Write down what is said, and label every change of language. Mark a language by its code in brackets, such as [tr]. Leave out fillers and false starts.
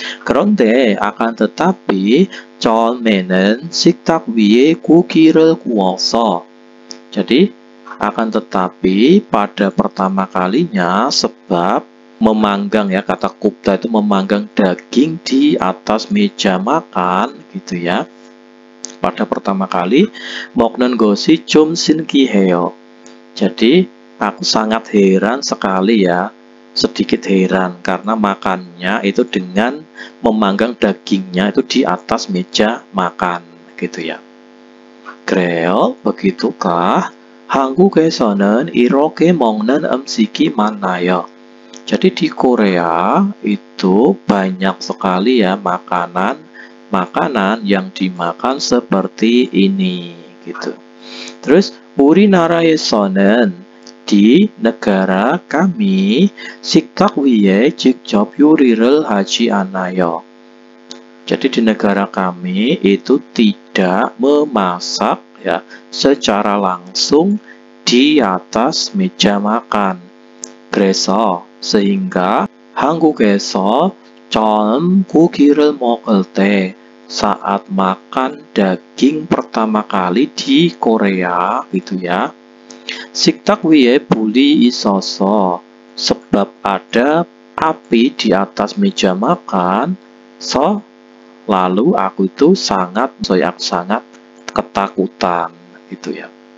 [ko] 그런데 [id] akan tetapi [ko] 처음에는 식탁 위에 고기를 구워서, [id] jadi akan tetapi pada pertama kalinya sebab memanggang ya, kata kupta itu memanggang daging di atas meja makan gitu ya. Pada pertama kali [ko] 먹는 것이 좀 신기해요. [id] Jadi aku sangat heran sekali ya, sedikit heran karena makannya itu dengan memanggang dagingnya itu di atas meja makan gitu ya. [ko] 그래요? [id] begitukah? [ko] 한국에서는 이렇게 먹는 음식이 많나요? [id] Jadi di Korea itu banyak sekali ya makanan yang dimakan seperti ini gitu. [ko] Terus 우리나라에서는 [id] di negara kami [ko] 식탁 위에 직접 요리를 하지 않아요. [id] Jadi di negara kami itu tidak memasak ya secara langsung di atas meja makan. [ko] 그래서 [id] sehingga [ko] 한국에서 처음 고기를 먹을 때 [id] saat makan daging pertama kali di Korea gitu ya, [ko] 식탁 위에 불이 있어서 [id] sebab ada api di atas meja makan, lalu aku itu sangat ketakutan gitu ya.